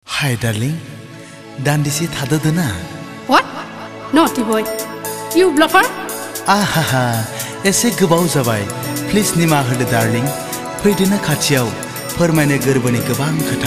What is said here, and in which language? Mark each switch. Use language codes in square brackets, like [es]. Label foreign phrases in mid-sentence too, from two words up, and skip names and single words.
[en] Hi darling, [brx] दान्दिसे थाद'दो ना। [en] What? Naughty boy. You bluffer? [brx] आहा एसे गोबाव जाबाय। प्लिज निमाहा होदो डार्लिं। फैदोना खाथियाव फोरमायनो गोरबोनि गोबां खोथा।